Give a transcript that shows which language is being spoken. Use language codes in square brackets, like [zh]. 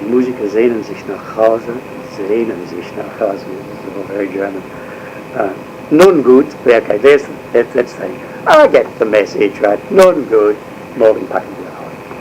[de] Die Musiker sehnen sich nach Hause, [en] this is very German. [de] Nun gut, [en] okay, let's say, I get the message, right? [de] Nun gut, morgen packen wir aus.